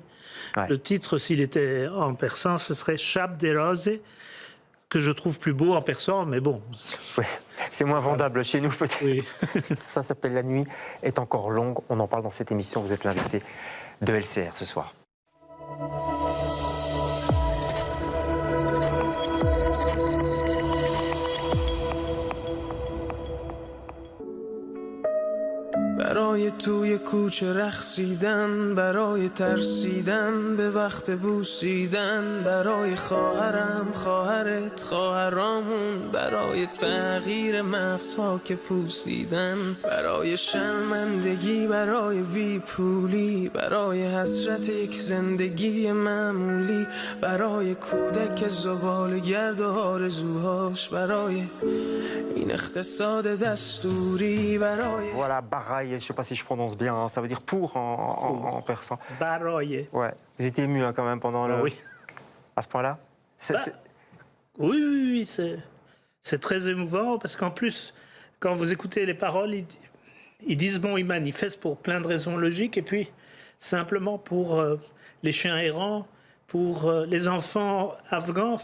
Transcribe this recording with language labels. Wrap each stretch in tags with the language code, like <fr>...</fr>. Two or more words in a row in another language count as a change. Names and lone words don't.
<fr>Ouais. Le titre, s'il était en persan, ce serait Shab Deroze, que je trouve plus beau en persan, mais bon. Oui, c'est moins vendable chez nous peut-être. Oui. Ça s'appelle La nuit est encore longue. On en parle dans cette émission. Vous êtes l'invité de LCR ce soir.</fr> <fa>برای توی کوچه رقصیدن، برای ترسیدن به وقت بوسیدن، برای خواهرم، خواهرت، خواهرامون، برای تغییر مغزها که پوسیدن، برای شرمندگی، برای بیپولی، برای حسرت یک زندگی معمولی، برای کودک زباله‌گرد و آرزوهاش، برای این اقتصاد دستوری، برای</fa> <fr>Voilà, baraye, je ne sais pas si je prononce bien, hein, ça veut dire pour en persan. Baraye. Ouais, vous étiez ému quand même pendant le... Oui. À ce point-là Oui, c'est très émouvant parce qu'en plus, quand vous écoutez les paroles, ils disent, bon, ils manifestent pour plein de raisons logiques et puis simplement pour les chiens errants, pour les enfants afghans.</fr>